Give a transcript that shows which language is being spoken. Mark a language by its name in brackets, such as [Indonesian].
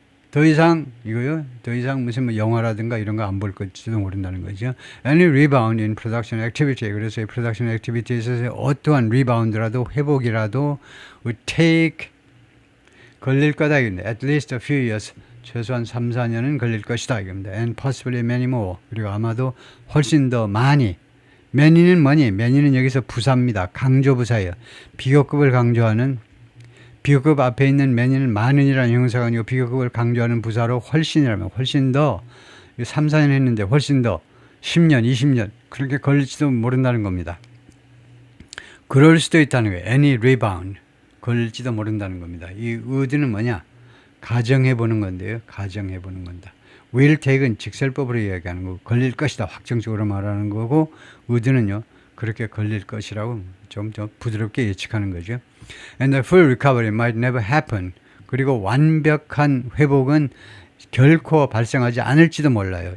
[Korean] 더 이상 무슨 뭐 영화라든가 이런 거 안 볼 것지도 모른다는 거죠. [English] Any rebound in production activity. [Korean] 그래서 이 production activity에 있어서 어떠한 리바운드라도 회복이라도 [English] would take [Korean] 걸릴 거다 이건데 [English] at least a few years [Korean] 최소한 3, 4년은 걸릴 것이다 이겁니다. [English] And possibly many more. [Korean] 그리고 아마도 훨씬 더 많이. many는 뭐니? many는 여기서 부사입니다. 강조 부사예요. 비교급을 강조하는 비교급 앞에 있는 many는 많은이라는 형용사가 아니고 비교급을 강조하는 부사로 훨씬이라면 훨씬 더 3, 4년 했는데 훨씬 더 10년, 20년 그렇게 걸릴지도 모른다는 겁니다. 그럴 수도 있다는 거예요. [English] Any rebound [Korean] 걸릴지도 모른다는 겁니다. 이 would는 뭐냐? 가정해보는 건데요. 가정해보는 건다. will take은 직설법으로 이야기하는 거고 걸릴 것이다. 확정적으로 말하는 거고 would는요. 그렇게 걸릴 것이라고 좀 더 부드럽게 예측하는 거죠. [English] And the full recovery might never happen. [Korean] 그리고 완벽한 회복은 결코 발생하지 않을지도 몰라요.